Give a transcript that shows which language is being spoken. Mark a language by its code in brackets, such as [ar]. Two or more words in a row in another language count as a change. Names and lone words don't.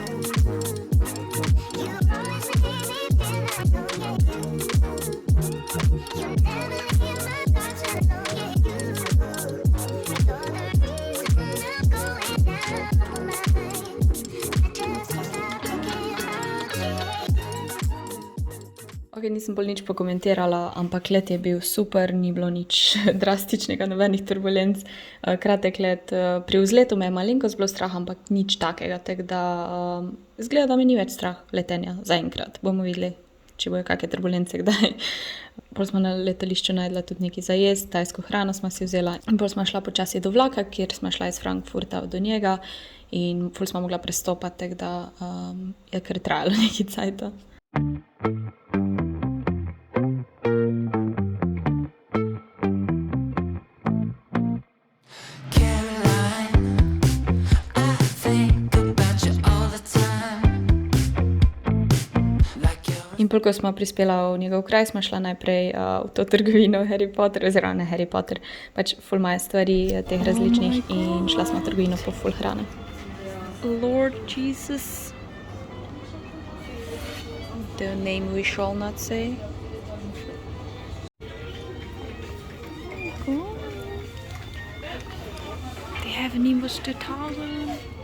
[en] You always make me feel like, oh yeah. You never leave my thoughts alone, yeah. You're the reason I'm going down my mind. I just can't stop thinking about you. [sl] Ok, nisem bolj nič pokomentirala, ampak let je bil super, ni bilo nič drastičnega, nobenih turbulenc. Kratek let, pri vzletu me je malenkost bilo strah, ampak nič takega, tako da izgleda, da me ni več strah letenja zaenkrat. Bomo videli, če bojo kakšne turbulence kdaj. Pol smo na letališču najdla tudi nekaj za jesti, tajsko hrano smo si vzela. Pol smo šla počasi do vlaka, kjer smo šla iz Frankfurta do njega in ful smo mogla prestopati, tako da je kar trajalo nekaj cajta. [en] Caroline, I think about you all the time. Like you're [sl] In pol, ko smo prispela v njegov kraj, smo šla najprej v to trgovino Harry Potter, oziroma ne Harry Potter, pač ful imajo stvari teh različnih in šla smo v trgovino po ful hrane. [en] Lord Jesus. The name we shall not say. Oh. They have Nimbus 2000.